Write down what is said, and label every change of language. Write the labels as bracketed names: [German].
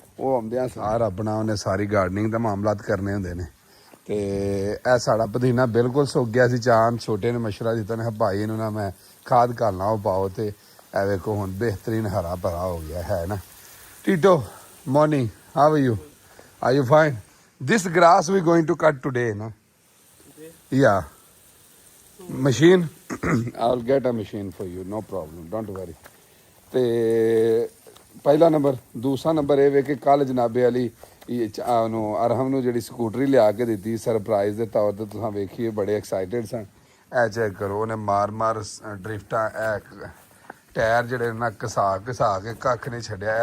[Punjabi] ਉਹ ਆਉਂਦਿਆਂ ਸਾਰ ਆਪਣਾ ਉਹਨੇ ਸਾਰੀ ਗਾਰਡਨਿੰਗ ਦਾ ਮਾਮਲਾਤ ਕਰਨੇ ਹੁੰਦੇ ਨੇ। ਤੇ ਇਹ ਸਾਡਾ ਪੁਦੀਨਾ ਬਿਲਕੁਲ ਸੁੱਕ ਗਿਆ ਸੀ। ਚਾਮ ਛੋਟੇ ਨੇ ਮਸ਼ਵਰਾ ਦਿੱਤਾ ਨੇ ਭਾਈ ਇਹਨੂੰ ਨਾ ਮੈਂ ਖਾਦ ਘਾਲਣਾ ਉਹ ਪਾਓ ਤੇ ਇਹ ਵੇਖੋ ਹੁਣ ਬਿਹਤਰੀਨ ਹਰਾ ਭਰਾ ਹੋ ਗਿਆ ਹੈ ਨਾ। [English] Tito, morning, how are you? Are you fine? This grass we going to cut today, no? Yeah. Machine? I'll get a machine for you, no problem, don't worry. [Punjabi] ਤੇ ਪਹਿਲਾ ਨੰਬਰ। ਦੂਸਰਾ ਨੰਬਰ ਇਹ ਵੇ ਕਿ ਕੱਲ ਜਨਾਬੇ ਅਲੀ ਉਹਨੂੰ ਅਰਹਮ ਨੂੰ ਜਿਹੜੀ ਸਕੂਟਰੀ ਲਿਆ ਕੇ ਦਿੱਤੀ ਸਰਪ੍ਰਾਈਜ਼ ਦੇ ਤੌਰ ਤੇ ਤੁਸੀਂ ਵੇਖੀਏ ਬੜੇ ਐਕਸਾਈਟਿਡ ਸਨ। ਇਹ ਚੈੱਕ ਕਰੋ ਉਹਨੇ ਮਾਰ ਡਰਿਫਟਾਂ ਟਾਇਰ ਜਿਹੜੇ ਨਾ ਘਸਾ ਕੇ ਕੱਖ ਨਹੀਂ ਛੱਡਿਆ।